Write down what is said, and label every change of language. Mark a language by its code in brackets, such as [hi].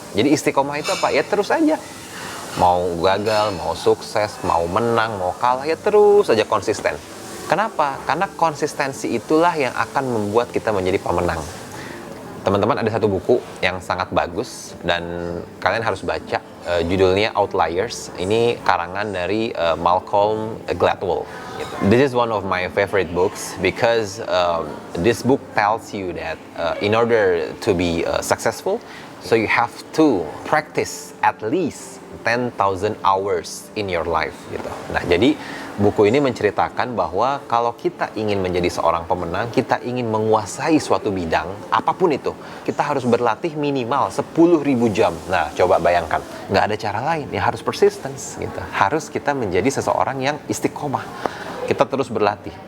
[id] Jadi istiqomah itu apa? Ya terus aja. Mau gagal, mau sukses, mau menang, mau kalah, ya terus aja konsisten. Kenapa? Karena konsistensi itulah yang akan membuat kita menjadi pemenang. Teman-teman, ada satu buku yang sangat bagus dan kalian harus baca. Judulnya Outliers. Ini karangan dari Malcolm Gladwell. [en] This is one of my favorite books because this book tells you that in order to be successful, so you have to practice at least 10,000 hours in your life gitu. [id] Nah, jadi buku ini menceritakan bahwa kalau kita ingin menjadi seorang pemenang, kita ingin menguasai suatu bidang, apapun itu, kita harus berlatih minimal 10.000 jam. Nah, coba bayangkan, nggak ada cara lain, ya harus persistence gitu. Harus kita menjadi seseorang yang istiqomah. Kita terus berlatih.